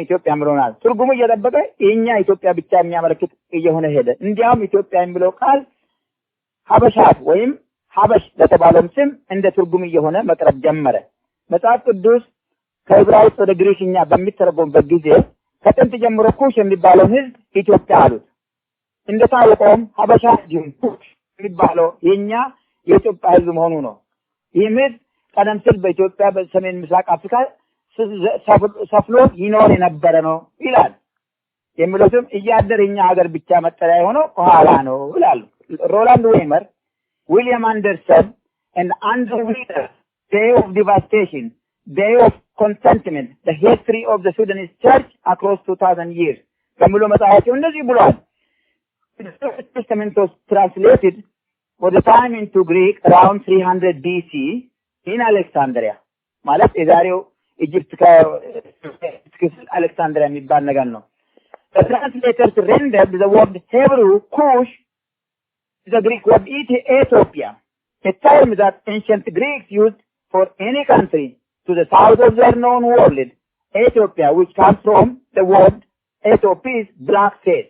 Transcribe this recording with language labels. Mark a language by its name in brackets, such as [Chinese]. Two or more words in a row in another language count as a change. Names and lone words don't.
[Amharic] ኢትዮጵያ ምሮናል ትርጉሙ እየጠበቀ የኛ ኢትዮጵያ ብቻ የሚያመለክት እየሆነ ሄደ። እንዲያውም ኢትዮጵያ የሚለው ቃል ሀበሻት ወይም ሀበሽ ለተባለው ስም እንደ ትርጉም እየሆነ መቅረብ ጀመረ። መጽሐፍ ቅዱስ ከዕብራይስጥ ወደ ግሪክኛ በሚተረጎምበት ጊዜ ከጥንት ጀምሮ ኩሽ የሚባለው ህዝብ ኢትዮጵያ አሉት። እንደታወቀውም ሀበሻ ኩሽ የሚባለው የኛ የኢትዮጵያ ህዝብ መሆኑ ነው። ይህም ህዝብ ቀደም ሲል በኢትዮጵያ በሰሜን ምስራቅ አፍሪካ ሰፍሎ ይኖር የነበረ ነው ይላል። የሚሉትም እያደር የኛ ሀገር ብቻ መጠሪያ የሆነው ከኋላ ነው ይላሉ። [English] ሮላንድ ዌይመር William Anderson and Andrew Wheeler, Day of Devastation, Day of Contentment, the history of the Sudanese church across 2000 years. [Amharic] ከሙሉ መጽሐፋቸው እንደዚህ ብሏል። [English] The New Testament was translated for the time into Greek around 300 BC in Alexandria. [Amharic] ማለት የዛሬው ኢጂፕት ከአሌክሳንድሪያ የሚባል ነገር ነው። [English] The translators rendered the word Hebrew Cush the Greek word Ethiopia, a term that ancient Greeks used for any country to the south of their known world. Ethiopia, which comes from the word Ethiopia, black face.